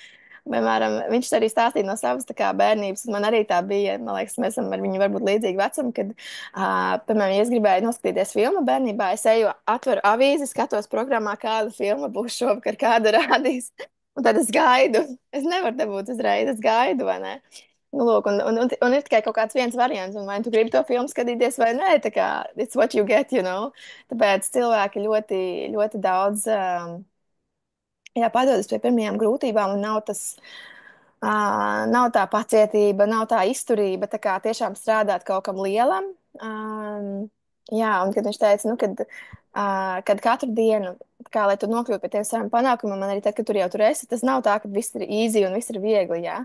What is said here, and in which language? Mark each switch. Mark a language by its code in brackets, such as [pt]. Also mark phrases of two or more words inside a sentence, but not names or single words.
[lv] Piemēram, viņš arī stāstīja no savas tā kā bērnības, un man arī tā bija, man liekas, mēs esam ar viņu varbūt līdzīgi vecumi, kad, piemēram, ja es gribēju noskatīties filmu bērnībā, es eju, atveru avīzi, skatos programmā, kāda filma būs šovakar, kāda rādīs, un tad es gaidu. Es nevaru dabūt uzreiz, es gaidu, vai ne? Nu, lūk, un ir tikai kaut kāds viens variants, un vai tu gribi to filmu skatīties vai nē, tā kā [en] it's what you get, you know. [lv] Tāpēc cilvēki ļoti, ļoti daudz, jā, padodas pie pirmajām grūtībām, un nav tā pacietība, nav tā izturība, tā kā tiešām strādāt kaut kam lielam. Jā, un kad viņš teica, nu, kad katru dienu, kā lai tu nokļūtu pie tiem saviem panākumiem, man arī tad, kad tur jau tur esi, tas nav tā, ka viss ir easy un viss ir viegli, jā.